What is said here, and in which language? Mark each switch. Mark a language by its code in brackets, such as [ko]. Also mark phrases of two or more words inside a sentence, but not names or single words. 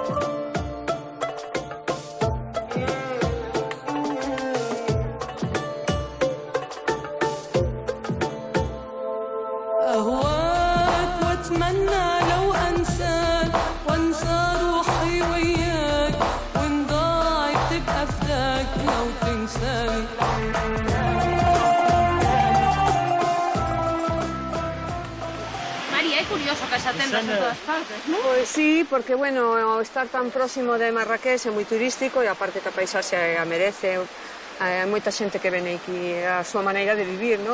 [ar] أهواك وأتمنى لو أنساك وأنسى روحي وياك وإن ضاعت تبقى فداك لو تنساني. [gl] María, é curioso que xa tendas en todas partes, non? Pois sí, porque, bueno, estar tan próximo de Marrakech é moi turístico e aparte que a paisaxe a merece. Hai moita xente que ven aquí a súa maneira de vivir, non?